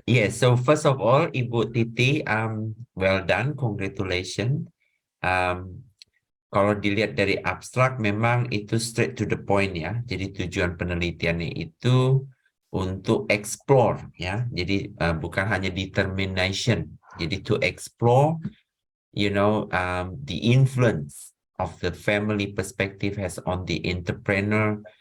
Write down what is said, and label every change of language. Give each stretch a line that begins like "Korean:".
English: So first of all, Ibu Titi, well done, congratulations.
Indonesian: Kalau dilihat dari abstrak, memang itu
English: straight to the point
Indonesian: ya. Jadi tujuan penelitiannya itu untuk explore ya. Jadi bukan hanya determination. Jadi
English: to explore, the influence of the family perspective has on the entrepreneur.